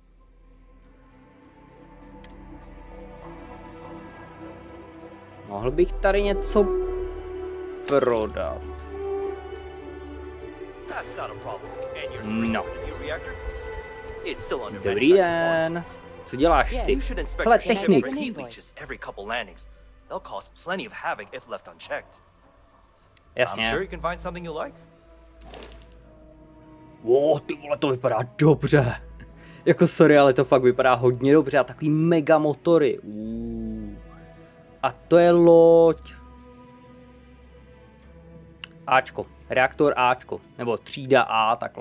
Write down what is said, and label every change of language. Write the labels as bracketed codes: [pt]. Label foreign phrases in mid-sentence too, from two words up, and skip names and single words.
[cs] Mohl bych tady něco prodat. No. Dobrý den. Co děláš ty? Hele, technik. [en] They'll cause plenty of havoc if left unchecked. [cs] Jasně. [en] I'm sure you can find something you like. [cs] Wow, ty vole, to vypadá dobře. Jako sorry, ale to fakt vypadá hodně dobře a takový mega motory. A to je loď. Ačko, reaktor Ačko, nebo třída A, takhle.